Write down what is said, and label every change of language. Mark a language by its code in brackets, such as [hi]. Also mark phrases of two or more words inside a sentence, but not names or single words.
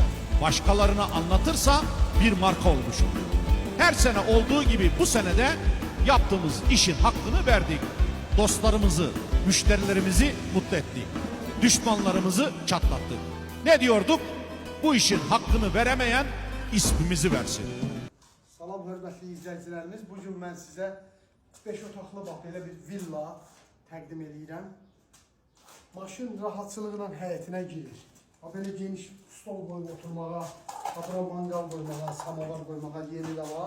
[tr] Başkalarına anlatırsa bir marka olmuşumdur. Her sene olduğu gibi bu senede yaptığımız işin hakkını verdik. Dostlarımızı, müşterilerimizi mutlu ettik. Düşmanlarımızı çatlattık. Ne diyorduk? Bu işin hakkını veremeyen ismimizi versin. [az] Salam hörmətli izləyicilərimiz. Bugün mən sizə 5 otaqlı bax belə bir villa təqdim edirəm. Maşın rahatçılığıyla həyətinə girir. Belə geniş stol qoyub oturmağa, bura manqal qoymağa, samavar qoymağa yeri də var.